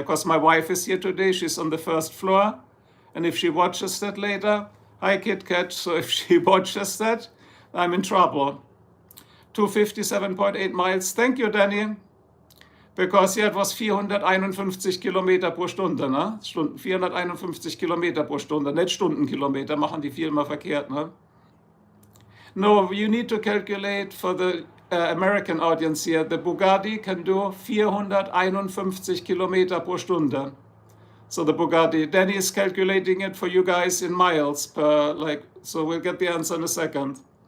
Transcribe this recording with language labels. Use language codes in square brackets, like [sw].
[en] Because my wife is here today. She's on the first floor. And if she watches that later, hi, Kit Kat. So if she watches that, I'm in trouble. 257.8 miles. Thank you, Danny. Because yeah, it was 451 [de] Kilometer pro Stunde, ne? 451 Kilometer pro Stunde, nicht Stundenkilometer, machen die viel mal verkehrt, ne? [en] No, you need to calculate for the American audience here. The Bugatti can do 451 [de] Kilometer pro Stunde. [en] So the Bugatti, Danny is calculating it for you guys in miles per, like, so we'll get the answer in a second.